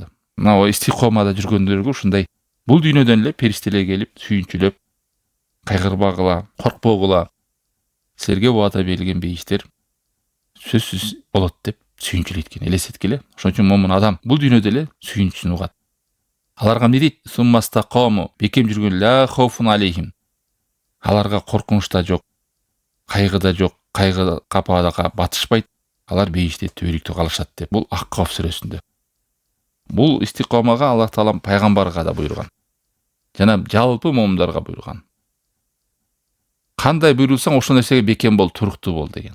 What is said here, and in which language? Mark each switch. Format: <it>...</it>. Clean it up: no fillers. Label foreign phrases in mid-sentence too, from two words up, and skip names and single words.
<ky>Мына истикомада жүргөндөргө ушундай бул дүйнөдөн эле периштелер келип сүйүнчүлөп, кайгырбагыла, коркпогула, силерге убада берилген бейиштер сөзсүз болот деп сүйүнчүлөйт экен. Элестеткиле. Ошон үчүн момун адам бул дүйнөдө эле сүйүнчүн угат. Аларга эмне дейт? Суммастакому, бекем жүргөн</ky> <ar>لا خوف عليهم.</ar> <ky>Аларга коркунуч да жок, кайгыда жок, кайгы капаага батышпайт, алар бейиште түбөлүктө калышат деп. Бул Ак-Каф сүрөсүндө. Бул истикомага Аллах Таалам пайгамбарга да буйруган. Жана жалпы момундарга буйруган. Кандай буйрулсаң ошол нерсеге бекем бол, туруктуу бол деген.</ky>